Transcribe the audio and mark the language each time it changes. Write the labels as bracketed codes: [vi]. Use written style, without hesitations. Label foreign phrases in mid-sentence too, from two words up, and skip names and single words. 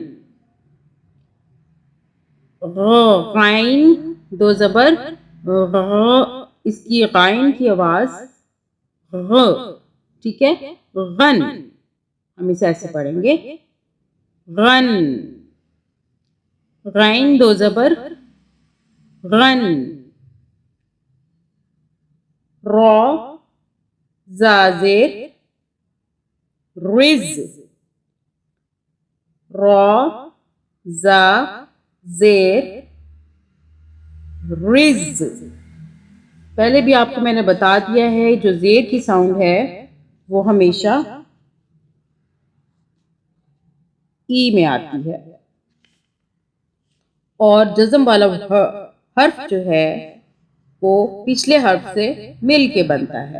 [ur] غائن دو زبر غ. اس کی غائن کی آواز غ. ٹھیک ہے. غن. ہم اسے ایسے پڑھیں گے غن. غائن دو زبر غن. را زازر رز. را زا زیر رز. پہلے بھی آپ کو میں نے بتا دیا ہے جو زیر کی ساؤنڈ ہے وہ ہمیشہ ای میں آتی ہے، اور جزم والا حرف جو ہے وہ پچھلے حرف سے مل کے بنتا ہے.